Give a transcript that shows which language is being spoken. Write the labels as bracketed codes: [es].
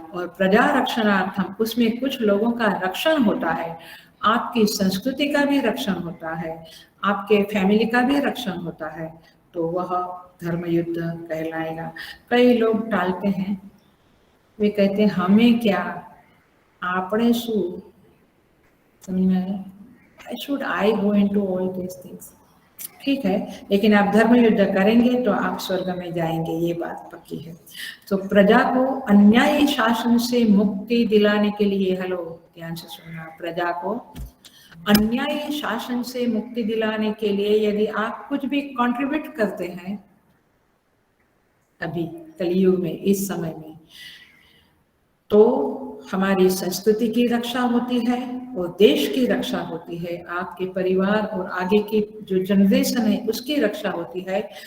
[hi] और प्रजा रक्षणार्थम, उसमें कुछ लोगों का रक्षण होता है, आपकी संस्कृति का भी रक्षण होता है, आपके फैमिली का भी रक्षण होता है, तो वह धर्म युद्ध कहलाएगा। कई लोग टालते हैं, वे कहते हैं हमें क्या, आपने शू, समझ में आया? [en] Should I go into all these things? [hi] ठीक है, लेकिन आप धर्म युद्ध करेंगे तो आप स्वर्ग में जाएंगे, ये बात पक्की है। तो प्रजा को अन्यायी शासन से मुक्ति दिलाने के लिए, हेलो ध्यान से सुनना, प्रजा को अन्यायी शासन से मुक्ति दिलाने के लिए यदि आप कुछ भी कंट्रीब्यूट करते हैं अभी कलयुग में, इस समय में, तो हमारी संस्कृति की रक्षा होती है और देश की रक्षा होती है, आपके परिवार और आगे की जो जनरेशन है उसकी रक्षा होती है।